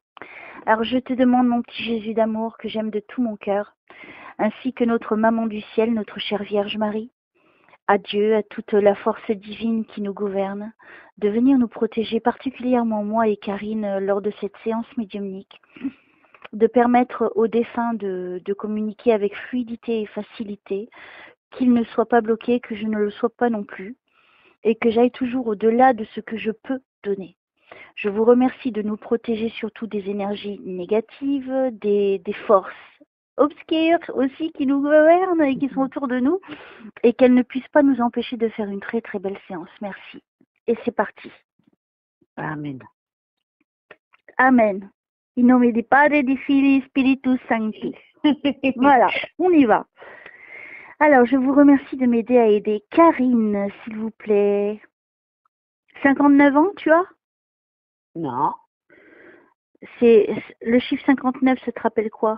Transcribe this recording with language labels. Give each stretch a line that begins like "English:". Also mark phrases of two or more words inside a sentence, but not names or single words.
French: Alors je te demande, mon petit Jésus d'amour que j'aime de tout mon cœur, ainsi que notre Maman du ciel, notre chère Vierge Marie, à Dieu, à toute la force divine qui nous gouverne, de venir nous protéger, particulièrement moi et Karine, lors de cette séance médiumnique, de permettre aux défunts de communiquer avec fluidité et facilité, qu'ils ne soient pas bloqués, que je ne le sois pas non plus, et que j'aille toujours au-delà de ce que je peux donner. Je vous remercie de nous protéger surtout des énergies négatives, des forces obscures aussi qui nous gouvernent et qui sont autour de nous, et qu'elles ne puissent pas nous empêcher de faire une très très belle séance. Merci. Et c'est parti. Amen.
Italian: Amen. In nome di Padre, di Fili,
Latin: Spiritus Sancti.
French: Voilà, on y va. Alors, je vous remercie de m'aider à aider Karine, s'il vous plaît. 59 ans, tu as? Non, C'est le chiffre 59, ça te rappelle quoi?